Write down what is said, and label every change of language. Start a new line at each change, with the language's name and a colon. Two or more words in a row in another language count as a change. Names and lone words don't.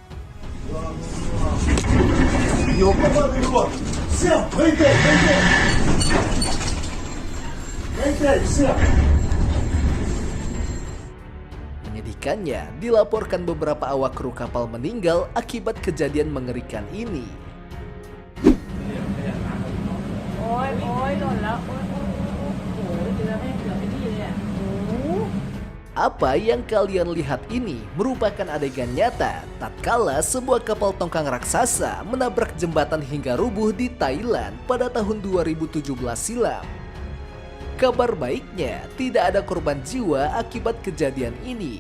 Indonesian: Menyedihkannya, dilaporkan beberapa awak kru kapal meninggal akibat kejadian mengerikan ini.
Thai: โอ๊ยโอ๊ยหล่นแล้วโอ๊ยโอ๊ยโอ๊ยโอ๊ยโอ้โห
Indonesian: Apa yang kalian lihat ini merupakan adegan nyata tatkala sebuah kapal tongkang raksasa menabrak jembatan hingga rubuh di Thailand pada tahun 2017 silam. Kabar baiknya, tidak ada korban jiwa akibat kejadian ini.